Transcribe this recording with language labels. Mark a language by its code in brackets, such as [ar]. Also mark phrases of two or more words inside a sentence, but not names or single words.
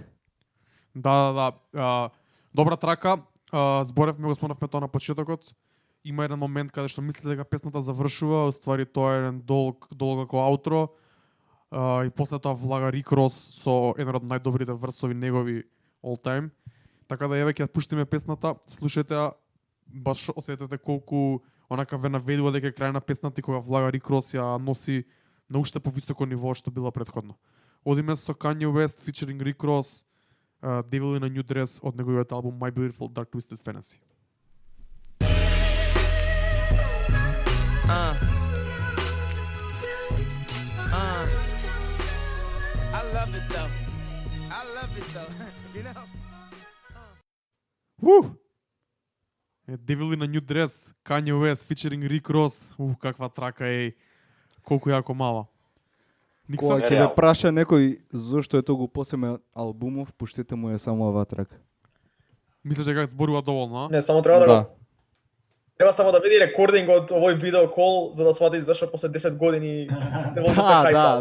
[mk] Да. Добра трака. Зборевме, го спомнавме тоа на почетокот. Има еден момент каде што мислите дека песната завршува, ствари тоа е еден долг како аутро. И после тоа влага Rick Ross со еден од најдобрите врсови негови [en] all time. [mk] Така да еве ќе пуштиме песната, слушајте ја, баш осетете колку онака ве наведува дека е крај на песната и кога влага Rick Ross ја носи на уште повисоко ниво што било претходно. Одиме со Kanye West featuring Rick Ross, Devil in a New Dress од неговиот албум My Beautiful Dark Twisted Fantasy. [en] I love it though. I love it though. You know? Woo! Devil in a New Dress, Kanye West featuring Rick Ross. [mk] Каква трака е. Колку јако мала. Кога Никса, ќе ве праша некој зошто е толку посебен албумов, пуштете му е само оваа трака. мислиш дека зборува доволно, а? Не, само треба да го треба само да види рекординг од овој видео кол за да свати зашто после 10 години сите волку се хајпа.